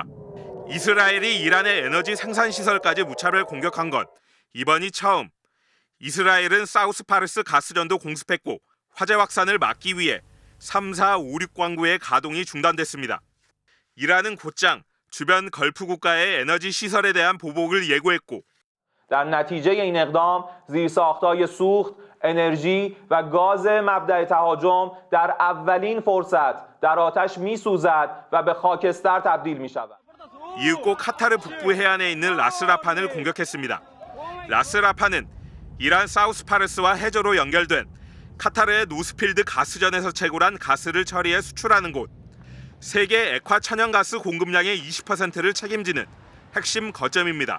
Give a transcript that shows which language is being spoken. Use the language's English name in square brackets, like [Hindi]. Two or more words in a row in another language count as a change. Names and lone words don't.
[Korean] 이스라엘이 이란의 에너지 생산 시설까지 무차별 공격한 것, 이번이 처음. 이스라엘은 사우스파르스 가스전도 공습했고 화재 확산을 막기 위해 3, 4, 5, 6 광구의 가동이 중단됐습니다. 이란은 곧장 주변 걸프 국가의 에너지 시설에 대한 보복을 예고했고 [Persian] در نتیجه این اقدام زیرساخت‌های سوخت، انرژی و گاز مبدأ تهاجم در اولین فرصت در آتش می‌سوزد و به خاکستر تبدیل می‌شود. [Korean] 이윽고 카타르 북부 해안에 있는 라스라판을 공격했습니다. 라스라판은 이란 사우스파르스와 해저로 연결된 카타르의 노스필드 가스전에서 채굴한 가스를 처리해 수출하는 곳. 세계 액화 천연가스 공급량의 20%를 책임지는 핵심 거점입니다.